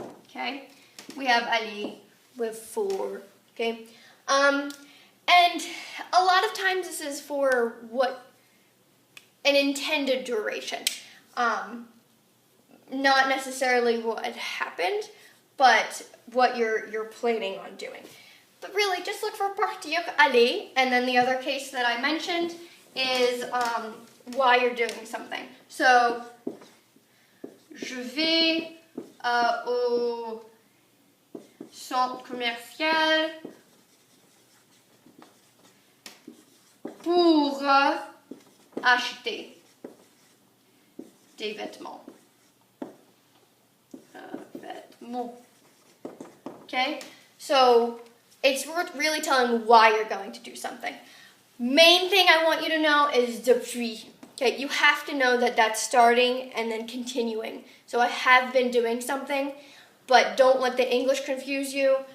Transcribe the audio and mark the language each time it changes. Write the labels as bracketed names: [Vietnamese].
[English] Okay, we have aller with for. Okay, and a lot of times this is for what an intended duration, not necessarily what happened, but what you're planning on doing. But really, just look for partir, aller, and then the other case that I mentioned is why you're doing something. [French] So, je vais au centre commercial pour acheter des vêtements. Vêtements. [English] Okay, so it's worth really telling why you're going to do something. Main thing I want you to know is depuis. Okay, you have to know that that's starting and then continuing. So I have been doing something, but don't let the English confuse you.